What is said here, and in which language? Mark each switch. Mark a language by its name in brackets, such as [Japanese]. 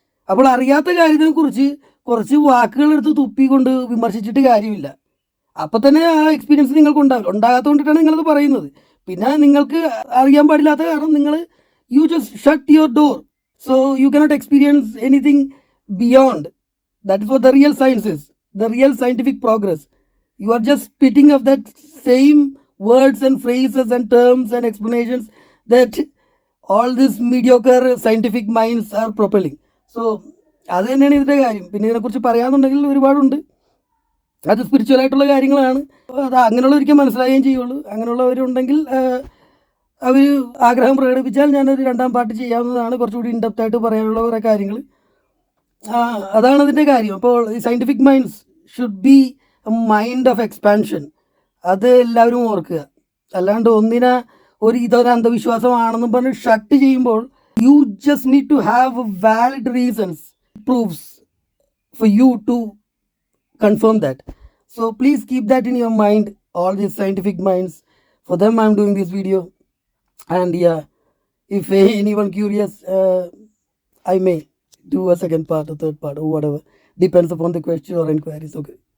[Malayalam] അപ്പോൾ അറിയാത്ത കാര്യത്തിനെക്കുറിച്ച് കുറച്ച് വാക്കുകളെടുത്ത് തുപ്പിക്കൊണ്ട് വിമർശിച്ചിട്ട് കാര്യമില്ല. അപ്പം തന്നെ ആ എക്സ്പീരിയൻസ് നിങ്ങൾക്ക് ഉണ്ടാകാത്തതുകൊണ്ടിട്ടാണ് നിങ്ങളത് പറയുന്നത്. പിന്നെ നിങ്ങൾക്ക് അറിയാൻ പാടില്ലാത്ത കാരണം നിങ്ങൾ [English] You just shut your door, so you cannot experience anything beyond. That is what the real science is, the real scientific progress. You are just spitting of that same words and phrases and terms and explanations that all these mediocre scientific minds are propelling. [Malayalam] So അത് തന്നെയാണ് ഇതിൻ്റെ കാര്യം. പിന്നെ ഇതിനെക്കുറിച്ച് പറയാമെന്നുണ്ടെങ്കിൽ ഒരുപാടുണ്ട്. അത് spiritual ആയിട്ടുള്ള കാര്യങ്ങളാണ്. അത് അങ്ങനെയുള്ളവർക്ക് മനസ്സിലാകുകയും ചെയ്യുള്ളൂ. അങ്ങനെയുള്ളവരുണ്ടെങ്കിൽ അവർ ആഗ്രഹം പ്രകടിപ്പിച്ചാൽ ഞാനൊരു 2ാം പാർട്ട് ചെയ്യാവുന്നതാണ്. കുറച്ചുകൂടി ഇൻഡെപ്ത് ആയിട്ട് പറയാനുള്ള കുറേ കാര്യങ്ങൾ. അതാണ് അതിൻ്റെ കാര്യം. അപ്പോൾ ഈ [English] Scientific minds should be a mind of expansion. [Malayalam] അത് എല്ലാവരും ഓർക്കുക. അല്ലാണ്ട് ഇതൊരു അന്ധവിശ്വാസമാണെന്നും പറഞ്ഞ് ഷട്ട് ചെയ്യുമ്പോൾ [English] You just need to have valid reasons, proofs for you to confirm that. So please keep that in your mind, all these scientific minds. For them I'm doing this video, and if anyone curious, I may do a 2nd part or 3rd part or whatever, depends upon the question or inquiries. Okay.